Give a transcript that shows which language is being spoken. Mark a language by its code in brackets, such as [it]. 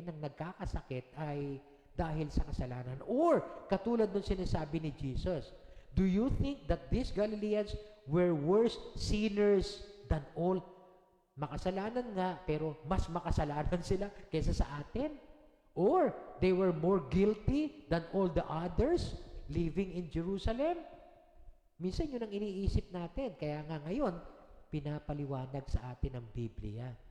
[tl] Nang nagkakasakit ay dahil sa kasalanan. [en] Or, [tl] katulad nung sinasabi ni Jesus, [en] do you think that these Galileans were worse sinners than all? [tl] Makasalanan nga, pero mas makasalanan sila kaysa sa atin? [en] Or, they were more guilty than all the others living in Jerusalem? [tl] Minsan yun ang iniisip natin. Kaya nga ngayon, pinapaliwanag sa atin ang Biblia.